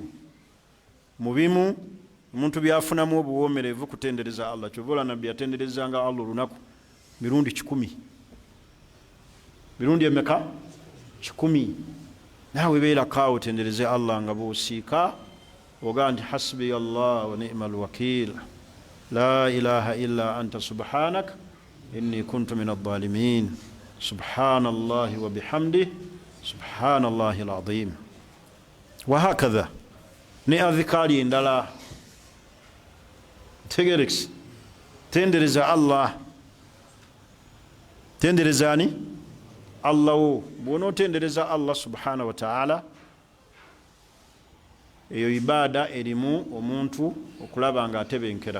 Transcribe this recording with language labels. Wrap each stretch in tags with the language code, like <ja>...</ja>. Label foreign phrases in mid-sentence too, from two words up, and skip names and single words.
<lg>Mubimu omuntu byafunamu obuwoomerevu kutendereza Allah. Kyovola nabbi yatenderezanga Allah olunaku mirundi 10. Mirundi emeka? 10. Naawe beerako otendereze Allah nga bw'osiika ogaa nti</lg> <ar>حسبي الله ونعم الوكيل لا إله إلا أنت سبحانك إني كنت من الظالمين سبحان الله وبحمده سبحان الله العظيم. وهكذا</ar> <lg>ne adhikari endala. Tegerekisi tendereza Allah. Tendereza ani? Allah wo. Bw'onootendereza Allah</lg> <ar>سبحانه وتعالى</ar> <lg>eyo ibaada erimu omuntu okulaba nga atebenkera.</lg>